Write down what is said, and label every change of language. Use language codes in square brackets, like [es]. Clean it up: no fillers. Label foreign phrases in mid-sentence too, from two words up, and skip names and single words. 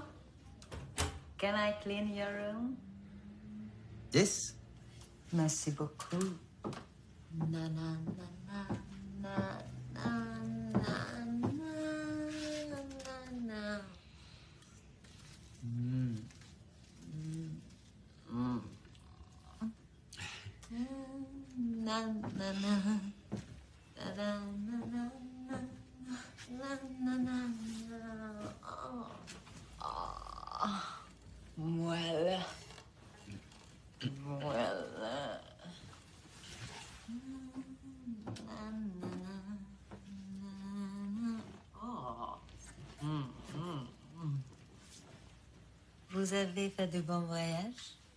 [en] Can I clean your room? Yes. [fr] Merci beaucoup. Na na na na na na na na. Na na na. Da da na na na. Na na na na. Voilà. Voilà. Vous avez fait de bons voyages?